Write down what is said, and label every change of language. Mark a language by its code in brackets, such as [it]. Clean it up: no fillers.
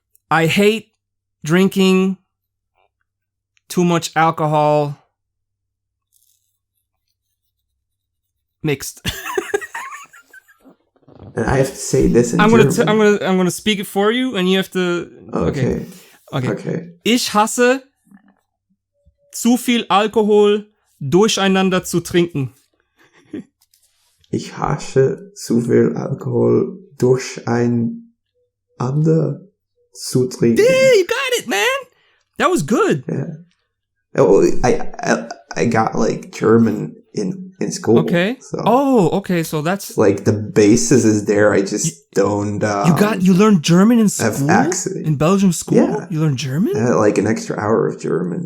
[en] I hate drinking too much alcohol mixed. And I have to say this in German. I'm gonna speak it for you, and you have to. Okay. [de] Ich hasse zu viel Alkohol durcheinander zu trinken. Ich hasse zu viel Alkohol durcheinander zu trinken. [en] Yeah, you got it, man. That was good. Yeah. I got like German in school. Okay. So. Okay. So that's like the basis is there. I just don't. You learned German in school. Accent. In Belgium school. Yeah. You learned German. Like an extra hour of German.